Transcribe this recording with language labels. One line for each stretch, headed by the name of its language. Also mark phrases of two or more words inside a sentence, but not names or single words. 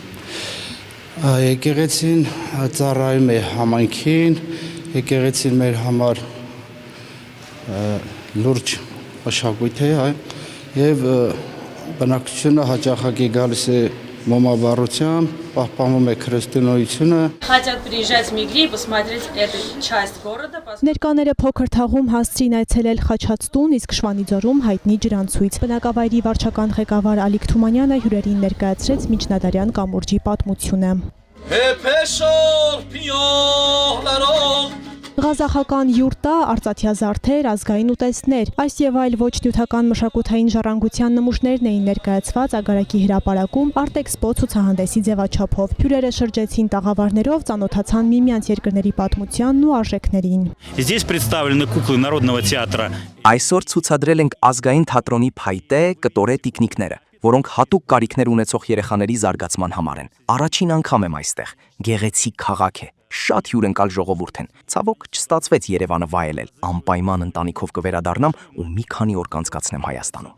Armenian: Եկեղեցին ծառայում է համայնքին, եկեղեցին մեր համար լուրջ մշակույթ է եւ բնակչությունը հաճախակի գալիս է մոմաբառությամբ, պահպանում է քրիստոնեությունը։
Russian: Хотят приезжать в Мегри, посмотреть эту часть города։
Armenian: Ներկաները փոքր թաղում հասցրին այցելել Խաչատուն, իսկ Շվանիձորում հայտնի ջրանցույց։ Բնակավայրի վարչական ղեկավար Ալիկ Թումանյանը հյուրերին ներկայացրեց միջնադարյան կամուրջի պատմությունը։ Ղազախական յուրտա, արծաթյա զարդեր, ազգային ուտեստներ, այս եւ այլ ոչ նյութական մշակութային ժառանգության նմուշներն էին ներկայացված Ագարակի հրապարակում Արտեքսպո ցուցահանդեսի ձևաչափով։ Հյուրերը շրջեցին տաղավարներով, ծանոթացան միմյանց երկրների պատմությանն ու արժեքներին։
Russian: Здесь представлены куклы народного театра։
Armenian: Այսօր ցուցադրել ենք ազգային թատրոնի փայտե, կտորե տիկնիկները, որոնք հատուկ կարիքներ ունեցող երեխաների զարգացման համար են։ Առաջին անգամ եմ այստեղ։ Գեղեցիկ քաղաք է։ Շատ հյուրընկալ ժողովուրդ են։ Ցավոք չստացվեց Երևանը վայելել։ Անպայման ընտանիքով կվերադառնամ ու մի քանի օր կանցկացնեմ Հայաստանում։